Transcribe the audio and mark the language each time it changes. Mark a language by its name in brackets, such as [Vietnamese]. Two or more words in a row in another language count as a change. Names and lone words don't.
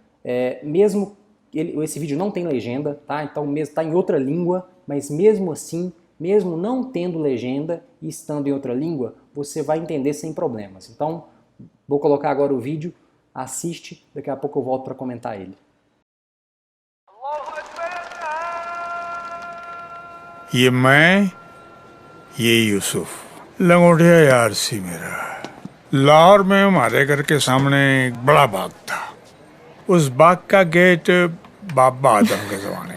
[Portuguese] Esse vídeo não tem legenda, tá? Então está em outra língua, mas mesmo assim, mesmo não tendo legenda e estando em outra língua, você vai entender sem problemas. Então, vou colocar agora o vídeo, assiste, daqui a pouco eu volto para comentar ele. [Urdu] یہ میں یہ یوسف لنگوٹیا یار سی میرا لاہور میں ہمارے گھر کے سامنے ایک بڑا باغ تھا. اس باغ کا گیٹ بابا آدم کے زمانے.